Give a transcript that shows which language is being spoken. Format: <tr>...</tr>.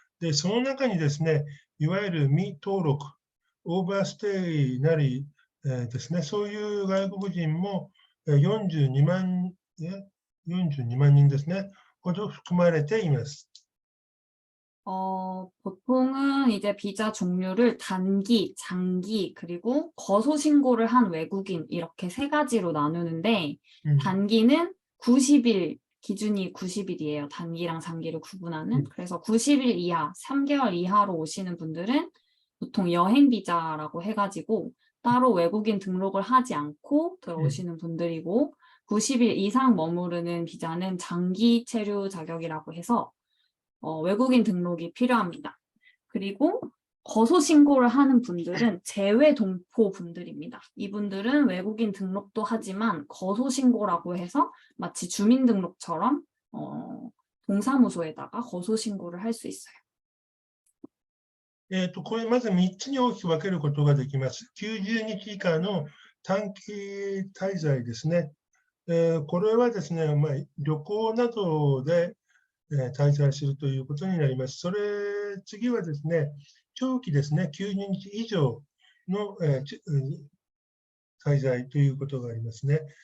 <ja>で、その中にですね、いわゆる未登録、オーバーステイなり、ですね、そういう外国人も42万人ですね、ほど含まれています。</ja> <ko>보통은 이제 비자 종류를 단기, 장기, 그리고 거소 신고를 한 외국인 이렇게 세 가지로 나누는데, 단기는 90일, 기준이 90일이에요. 단기랑 장기를 구분하는. 그래서 90일 이하, 3개월 이하로 오시는 분들은 보통 여행 비자라고 해가지고 따로 외국인 등록을 하지 않고 들어오시는 분들이고, 90일 이상 머무르는 비자는 장기 체류 자격이라고 해서 외국인 등록이 필요합니다. 그리고 거소 신고를 하는 분들은 재외 동포 분들입니다. 이분들은 외국인 등록도 하지만 거소 신고라고 해서 마치 주민등록처럼 동사무소에다가 거소 신고를 할 수 있어요.</ko> <ja>これまず3つに大きく分けることができます。90日以下の短期滞在ですね。これはですね、旅行などで滞在するということになります。次はですね、長期ですね、90日以上の滞在ということがありますね。</ja>